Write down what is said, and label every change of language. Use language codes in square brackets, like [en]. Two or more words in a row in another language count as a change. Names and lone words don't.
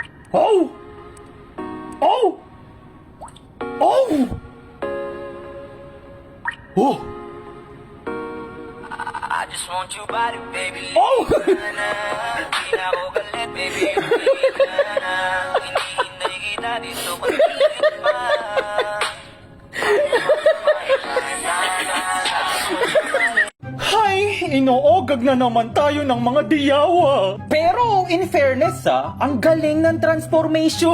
[en] Oh! Oh! Oh! Oh! I just want your body, baby. Oh! [tl] Di na ako galit, baby. Hinihintay kita dito pag-iingat pa. Hay, inoogag na naman tayo ng mga diyawa. Pero [en] in fairness [tl] ang galing ng transformation.